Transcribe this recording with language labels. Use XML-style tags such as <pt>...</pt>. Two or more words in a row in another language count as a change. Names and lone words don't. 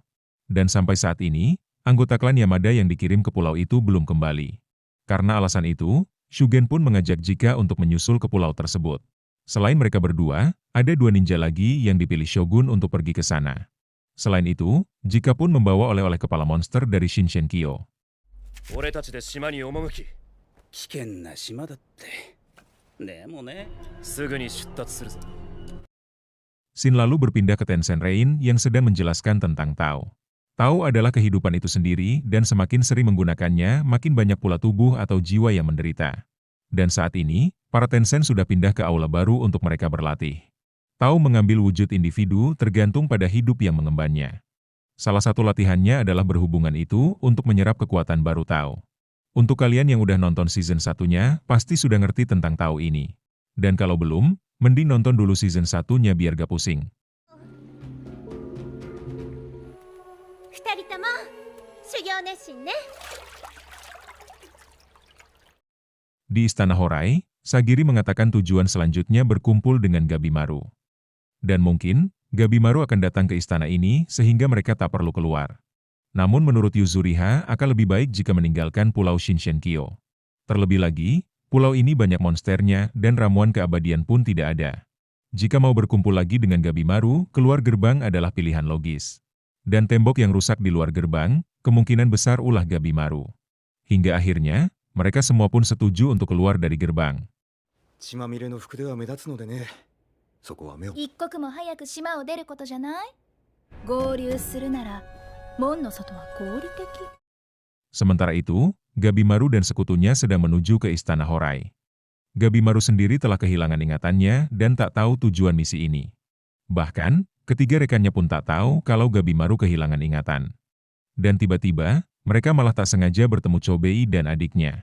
<id>Dan sampai saat ini, anggota klan Yamada yang dikirim ke pulau itu belum kembali. Karena alasan itu, Shugen pun mengajak Jika untuk menyusul ke pulau tersebut. Selain mereka berdua, ada 2 ninja lagi yang dipilih Shogun untuk pergi ke sana. Selain itu, Jika pun membawa oleh-oleh kepala monster dari Shinshenkyo.</id> <ja>俺たちで島に赴き、危険な島だって。でもね、すぐに出立するぞ。</ja> <id>Scene lalu berpindah ke Tencent Rain yang sedang menjelaskan tentang Tao. Tao adalah kehidupan itu sendiri dan semakin sering menggunakannya, makin banyak pula tubuh atau jiwa yang menderita. Dan saat ini, para Tencent sudah pindah ke aula baru untuk mereka berlatih. Tao mengambil wujud individu tergantung pada hidup yang mengembannya. Salah satu latihannya adalah berhubungan itu untuk menyerap kekuatan baru Tao. Untuk kalian yang udah nonton season 1-nya, pasti sudah ngerti tentang Tao ini. Dan kalau belum, mending nonton dulu season 1-nya biar gak pusing.</id> <ja>二人とも修行熱心ね。</ja> <id>Di Istana Horai, Sagiri mengatakan tujuan selanjutnya berkumpul dengan Gabimaru. Dan mungkin, Gabimaru akan datang ke istana ini sehingga mereka tak perlu keluar. Namun menurut Yuzuriha akan lebih baik jika meninggalkan Pulau Shinshenkyo. Terlebih lagi, pulau ini banyak monsternya dan ramuan keabadian pun tidak ada. Jika mau berkumpul lagi dengan Gabimaru, keluar gerbang adalah pilihan logis. Dan tembok yang rusak di luar gerbang, kemungkinan besar ulah Gabimaru. Hingga akhirnya, mereka semua pun setuju untuk keluar dari gerbang.</id> <ja>血まみれの服では目立つのでね。そこは目を。一刻も早く島を出ることじゃない？合流するなら門の外は合理的。</ja> <id>Sementara itu, Gabimaru dan sekutunya sedang menuju ke Istana Horai. Gabimaru sendiri telah kehilangan ingatannya dan tak tahu tujuan misi ini. Bahkan, ketiga rekannya pun tak tahu kalau Gabimaru kehilangan ingatan. Dan tiba-tiba, mereka malah tak sengaja bertemu Chobei dan adiknya.</id>